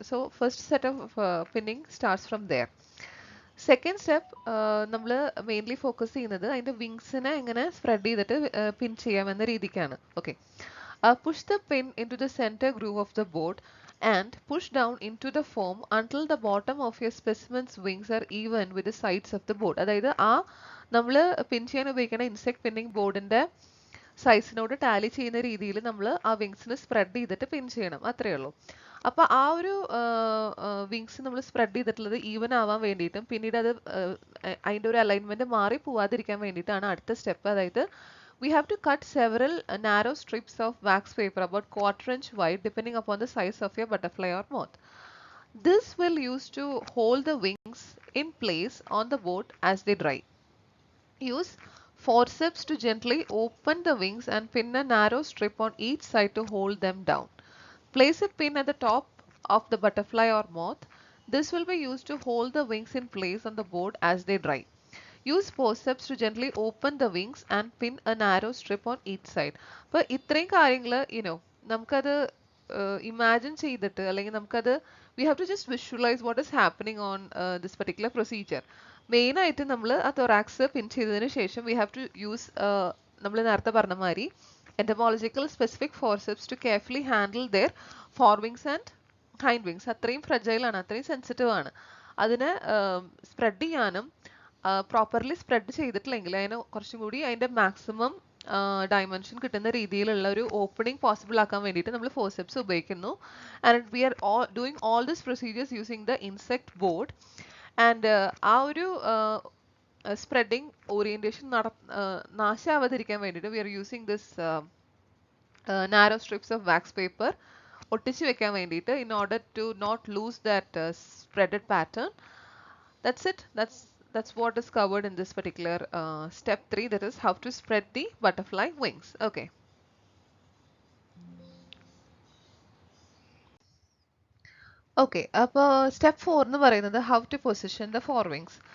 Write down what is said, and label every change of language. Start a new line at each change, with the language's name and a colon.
English: So first set of pinning starts from there. Second step
Malayalam: നമ്മൾ mainly focus ചെയ്യുന്നത് അതിൻ്റെ വിങ്സിനെ എങ്ങനെ സ്പ്രെഡ് ചെയ്തിട്ട് പിൻ ചെയ്യാമെന്ന രീതിക്കാണ്.
English: Okay, push the pin into the center groove of the board and push down into the foam until the bottom of your specimen's wings are even with the sides of the board.
Malayalam: അതായത് നമ്മൾ പിൻ ചെയ്യാൻ ഉപയോഗിക്കുന്ന insect pinning ബോർഡിന്റെ സൈസിനോട് Tally ചെയ്യുന്ന രീതിയിൽ നമ്മൾ ആ വിങ്സിന് spread ചെയ്തിട്ട് പിൻ ചെയ്യണം. അത്രയേ ഉള്ളൂ. അപ്പൊ ആ ഒരു വിങ്സ് നമ്മൾ സ്പ്രെഡ് ചെയ്തിട്ടുള്ളത് ഈവൻ ആവാൻ വേണ്ടിയിട്ടും പിന്നീട് അത് അതിന്റെ ഒരു അലൈൻമെന്റ് മാറി പോവാതിരിക്കാൻ വേണ്ടിയിട്ടാണ് അടുത്ത സ്റ്റെപ്പ്. അതായത്
English: we have to cut several narrow strips of wax paper about 1/4 inch wide depending upon the size of your butterfly or moth. This will use to hold the wings in place on the board as they dry. Use forceps to gently open the wings and pin a narrow strip on each side to hold them down. Place a pin at the top of the butterfly or moth. This will be used to hold the wings in place on the board as they dry. Use forceps to gently open the wings and pin a narrow strip on each side.
Malayalam: അപ്പോൾ ഇത്രയും കാര്യങ്ങൾ നമുക്കത് imagine ചെയ്തിട്ട് അല്ലെങ്കിൽ നമുക്കത്
English: we have to just visualize what is happening on this particular procedure.
Malayalam: Main ആയിട്ട് നമ്മൾ ആ തൊറാക്സ് പിൻ ചെയ്തതിന് ശേഷം
English: we have to use
Malayalam: നമ്മൾ നേരത്തെ പറഞ്ഞ മാതിരി
English: entomological specific forceps to carefully handle their forewings and hindwings.
Malayalam: അത്രയും ഫ്രജൈൽ ആണ്, അത്രയും സെൻസിറ്റീവ് ആണ്. അതിനെ സ്പ്രെഡ് ചെയ്യാനും പ്രോപ്പർലി സ്പ്രെഡ് ചെയ്തിട്ടില്ലെങ്കിൽ അതിന് കുറച്ചും കൂടി അതിന്റെ മാക്സിമം ഡയമെൻഷൻ കിട്ടുന്ന രീതിയിലുള്ള ഒരു ഓപ്പണിംഗ് പോസിബിൾ ആക്കാൻ വേണ്ടിയിട്ട് നമ്മൾ ഫോർസെപ്സ് ഉപയോഗിക്കുന്നു.
English: And we are doing all this procedures using the insect board. And
Malayalam: ആ ഒരു
English: spreading orientation
Malayalam: നാശാവാതിരിക്കാൻ വേണ്ടിയിട്ട്
English: we are using this narrow strips of wax paper
Malayalam: ഒട്ടിച്ച് വെക്കാൻ വേണ്ടിയിട്ട്
English: In order to not lose that spreaded pattern. That's it. That's what is covered in this particular step 3, that is how to spread the butterfly wings. Okay. Okay,
Malayalam: അപ്പോൾ
English: step 4
Malayalam: എന്ന് പറയുന്നത്
English: how to position the forewings.